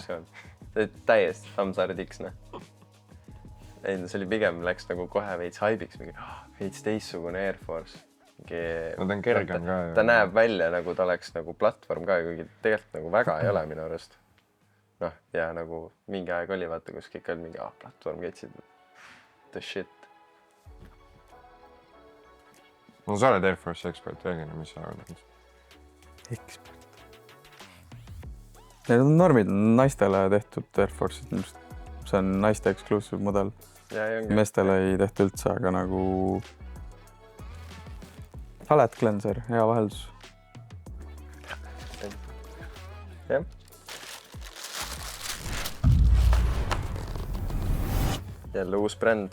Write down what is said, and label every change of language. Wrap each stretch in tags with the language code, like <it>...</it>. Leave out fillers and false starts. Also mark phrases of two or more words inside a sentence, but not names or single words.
<et>See oli täiesti Tammsaare tiks, noh. Ei, see oli pigem, läks nagu kohe veits haibiks, mingi veits teistsugune Air Force. No ta on kergem ka ju. Ta näeb välja nagu ta oleks nagu platvorm ka, kuigi tegelikult nagu väga ei ole minu arust. Noh, ja nagu mingi aeg oli, vaata, kus kõik oli mingi platvorm ketsid.</et> <en>The shit.</en> <et>no sa oled Air Force ekspert, räägin, mis sa arvad? Ekspert. Need on normid, naistele tehtud Air Force'id, see on naiste</et> <en>exclusive model.</en> <et>Meestele ei tehta üldse, aga nagu</et> <en>palette cleanser,</en> <et>hea vaheldus. Jah. Jälle uus bränd.</et>